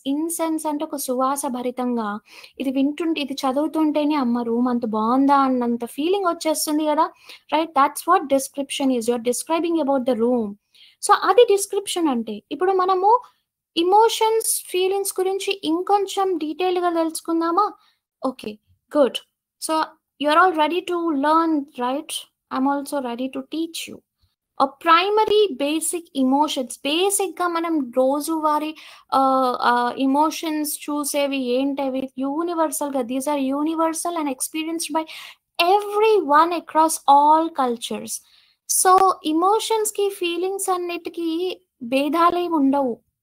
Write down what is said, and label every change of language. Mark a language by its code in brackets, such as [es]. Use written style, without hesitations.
[te] Incense అంటే ఒక సువాస భరితంగా ఇది వింటుంటే ఇది చదువుతుంటేనే అమ్మ రూమ్ అంత బావుందా అన్నంత ఫీలింగ్ వచ్చేస్తుంది గదా! [en] Right that's what description is. You are describing about the room. [te] So, అది డిస్క్రిప్షన్ అంటే. ఇప్పుడు మనము ఎమోషన్స్, ఫీలింగ్స్ గురించి ఇంకొంచెం డీటెయిల్‌గా తెలుసుకుందామా? [en] Okay. Good. So, you're all ready to learn, right? I'm also ready to teach you. A primary basic emotions. [te] బేసిక్‌గా మనం రోజువారీ ఎమోషన్స్ చూసేవి ఏంటవి? [en] యూనివర్సల్‌గా these are universal and experienced by everyone across all cultures. [te] So, ఎమోషన్స్‌కి, feelings అన్నిటికి భేదాలేమి ఉండవు.